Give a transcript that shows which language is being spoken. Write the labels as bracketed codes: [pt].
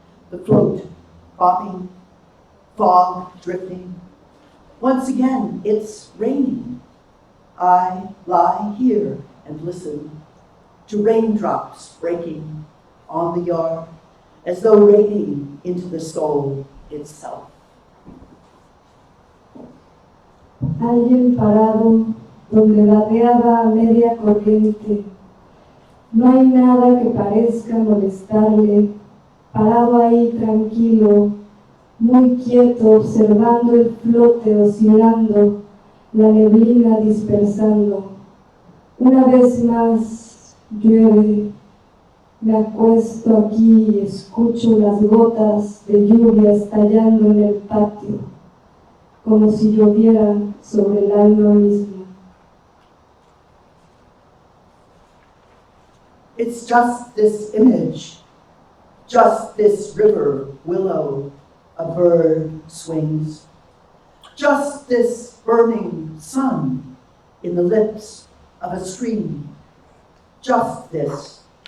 [en] The float bobbing, fog drifting. Once again, it's raining. I lie here and listen to raindrops breaking on the yard, as though raining into the soul itself. [es] Alguien parado donde ladeaba a media corriente. No hay nada que parezca molestarle, parado ahí tranquilo, muy quieto, observando el flote oscilando, la neblina dispersando. Una vez más llueve, me acuesto aquí y escucho las gotas de lluvia estallando en el patio, como si lloviera sobre el alma misma. [en] It's just this image, just this river willow, a bird swings, just this burning sun in the lips of a stream, just this.